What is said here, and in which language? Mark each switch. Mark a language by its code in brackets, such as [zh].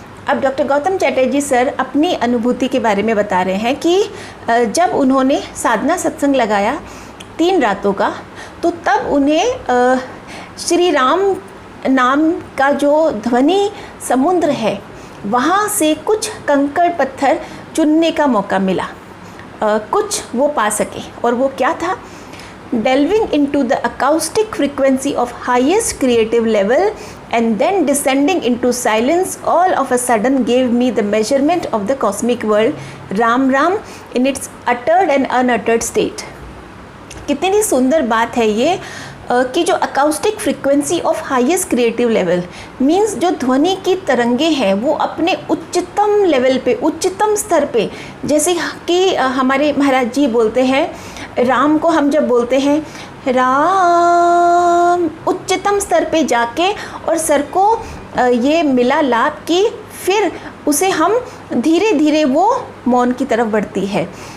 [hi] अब doctor Gautam Chatterjee sir अपनी अनुभूति के बारे में बता रहे हैं कि जब उन्होंने साधना सत्संग लगाया 3 रातों का, तो तब उन्हें श्री राम नाम का जो ध्वनि समुद्र है वहाँ से कुछ कंकड़ पत्थर चुनने का मौका मिला, कुछ वो पा सके। और वो क्या था? [en] delving into the acoustic frequency of highest creative level and then descending into silence all of a sudden gave me the measurement of the cosmic world Ram Ram in its uttered and unuttered state। [hi] कितनी सुंदर बात है ये कि जो [en] acoustic frequency of highest creative level means [hi] जो ध्वनि की तरंगे हैं वो अपने उच्चतम लेवल पे, उच्चतम स्तर पे, जैसे कि हमारे महाराज जी बोलते हैं राम को, हम जब बोलते हैं राम, उच्चतम स्तर पे जाके और सर को ये मिला लाभ कि फिर उसे हम धीरे धीरे वो मौन की तरफ बढ़ती है।